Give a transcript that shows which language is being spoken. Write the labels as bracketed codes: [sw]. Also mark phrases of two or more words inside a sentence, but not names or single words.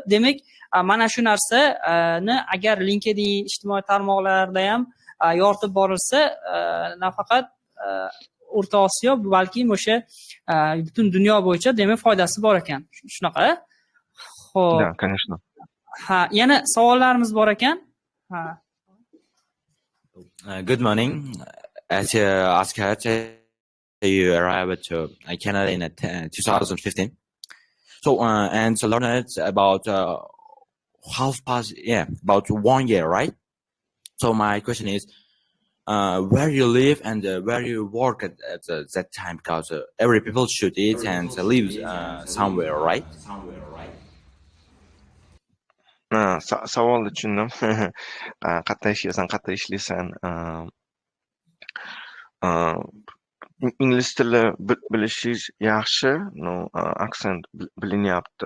[uz] Demak, mana shu narsani agar LinkedIn ijtimoiy tarmoqlarda ham yoritib borilsa, nafaqat O'rta Osiyo, balki o'sha butun dunyo bo'yicha demak foydasi bor ekan. Shunaqa. Xo'p. [ru] Да, конечно. [uz] Yana savollarimiz bor ekan. [en] Good morning. As you asked, you arrived to Canada in 2015. So, and learned about about 1 year, right? So my question is, where you live and where you work at that time, because every people should eat and live somewhere, right? [uz] Savolni tushundim. Qayerda yashaysan, qayerda ishlaysan? Ingliz tili bilishingiz yaxshi, aksent bilinyapti.